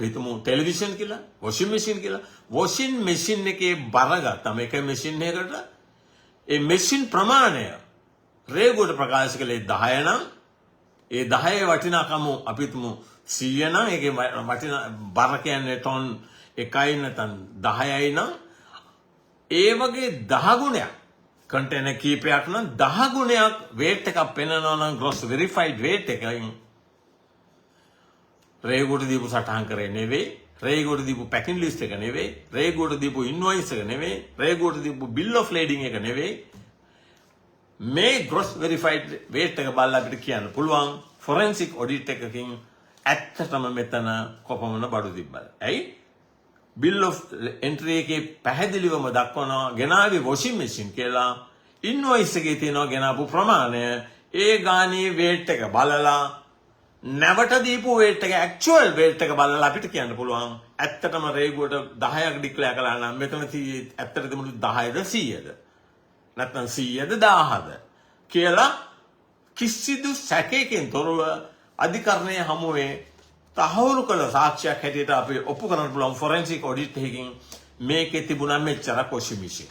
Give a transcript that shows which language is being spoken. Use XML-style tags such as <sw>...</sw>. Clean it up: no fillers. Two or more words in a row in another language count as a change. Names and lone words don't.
<si>හිතමු ටෙලිවිෂන් කියලා</si> <en>washing machine</en> <si>කියලා</si> <en>washing machine</en> <si>එකේ බර ගත්තම එක මැෂින් එකකට ඒ මැෂින් ප්‍රමාණය රේගුවට ප්‍රකාශ කළේ 10 නම් ඒ 10 වටිනාකම අපි හිතමු 100 නම් ඒකේ වටිනා බර කියන්නේ ටොන් 1යි නැත්නම් 10යි නම් ඒ වගේ 10 ගුණයක් කන්ටේනර් කීපයක් නම් 10 ගුණයක් weight එකක් පෙන්නනවා නම්</si> <en>gross verified weight</en> <si>එකකින් රේගුවට දීපු සටහන් කරේ නෙවෙයි රේගුවට දීපු</si> <en>packing list</en> <si>එක නෙවෙයි රේගුවට දීපු ඉන්වොයිස් එක නෙවෙයි රේගුවට දීපු</si> <en>bill of lading</en> <si>එක නෙවෙයි මේ</si> <en>gross verified weight</en> <si>එක බලලා අපිට කියන්න පුළුවන්</si> <en>forensic audit</en> <si>එකකින් ඇත්තටම මෙතන කොපමණ බඩු තිබ්බද. ඇයි?</si> <en>bill of entry</en> <si>එකේ පැහැදිලිවම දක්වනවා ගෙනාවේ</si> <en>washing machine</en> <si>කියලා. invoice එකේ තියෙනවා ගෙනාපු ප්‍රමාණය. ඒ ගානේ weight එක බලලා නැවට දීපු weight එක</si> <en>actual weight</en> <si>එක බලලා අපිට කියන්න පුළුවන් ඇත්තටම රේගුවට 10ක් ඩික්ලෙයාර් කළා නම් මෙතන ඇත්තට තිබුණු 10ද 100ද නැත්නම් 100ද 1000ද කියලා කිසිදු සැකයකින් තොරව අධිකරණයේ හමුවේ තහවුරු කළ සාක්ෂියක් හැටියට අපි ඔප්පු කරන්න පුළුවන්</si> <en>forensic audit</en> <si>එකකින් මේකේ තිබුණා මෙච්චරක්</si> <en>washing machine.</en>